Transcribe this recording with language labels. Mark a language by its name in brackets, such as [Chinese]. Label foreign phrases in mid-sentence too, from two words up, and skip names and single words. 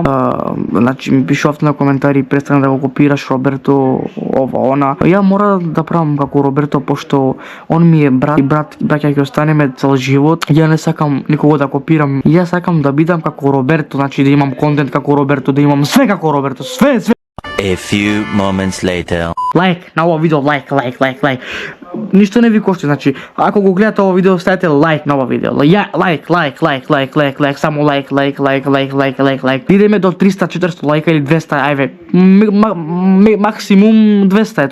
[Macedonian] Значи ми пишувавте на коментари, престани да го копираш Роберто, ова, она. Ја мора да правам како Роберто, пошто он ми е брат и браќа ќе останеме цел живот. Ја не сакам никого да копирам. Ја сакам да бидам како Роберто, значи да имам контент како Роберто, да имам све како Роберто, све. [English] A few moments later. [Macedonian] Лайк на ова видео, лайк. Ништо не ви кошти, значи, ако го гледате ова видео, ставете лайк на ова видео. Лайк, само лайк. Идеме до 300-400 лайка или 200, ајве, максимум 200.